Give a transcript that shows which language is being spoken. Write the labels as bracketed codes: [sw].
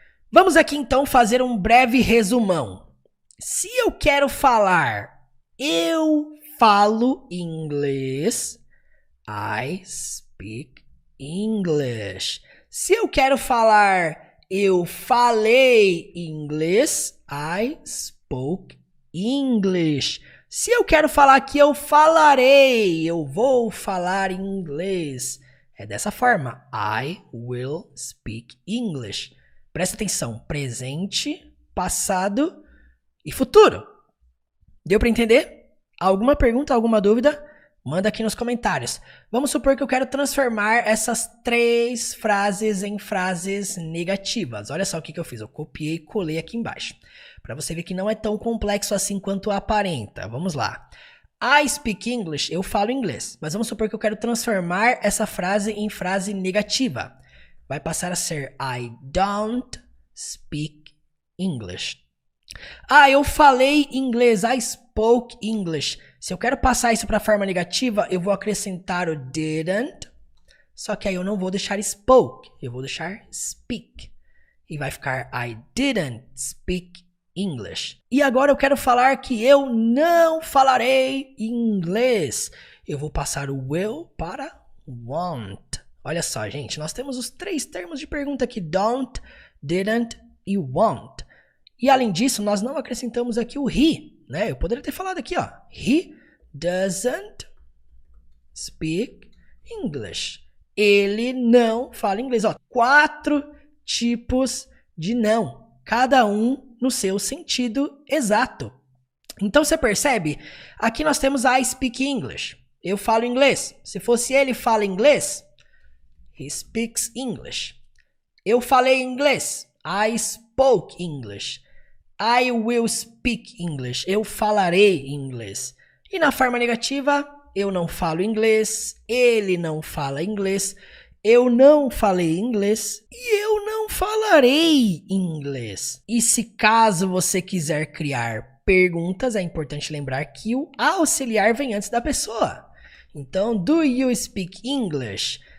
[pt] Vamos aqui então fazer um breve resumão. Se eu quero falar, eu falo inglês, [en] I speak English. [pt] Se eu quero falar, eu falei inglês, I spoke English. Se eu quero falar que eu falarei, eu vou falar inglês. É dessa forma, [en] I will speak English. [pt] Presta atenção, presente, passado e futuro. Deu para entender? Alguma pergunta, alguma dúvida? Manda aqui nos comentários. Vamos supor que eu quero transformar essas 3 frases em frases negativas. Olha só o que eu fiz. Eu copiei e colei aqui embaixo. Para você ver que não é tão complexo assim quanto aparenta. Vamos lá. [en] I speak English. [pt] Eu falo inglês. Mas vamos supor que eu quero transformar essa frase em frase negativa. Vai passar a ser [en] I don't speak English. [pt] Ah, eu falei inglês. [en] I spoke English. [pt] Se eu quero passar isso para a forma negativa, eu vou acrescentar o didn't. Só que aí eu não vou deixar spoke. Eu vou deixar speak. E vai ficar [en] I didn't speak English. [pt] E agora eu quero falar que eu não falarei inglês. Eu vou passar o will para won't. Olha só, gente. Nós temos os 3 termos de pergunta aqui. Don't, didn't e won't. E além disso, nós não acrescentamos aqui o he, né? Eu poderia ter falado aqui, ó. [en] He doesn't speak English. [pt] Ele não fala inglês. Ó, 4 tipos de não. Cada um no seu sentido exato. Então você percebe? Aqui nós temos [en] I speak English. [pt] Eu falo inglês. Se fosse ele fala inglês, [en] he speaks English. [pt] Eu falei inglês. [en] I spoke English. I will speak English. [pt] Eu falarei inglês. E na forma negativa, eu não falo inglês, ele não fala inglês, eu não falei inglês e eu não falarei inglês. E se caso você quiser criar perguntas, é importante lembrar que o auxiliar vem antes da pessoa. [en] Então, do you speak English?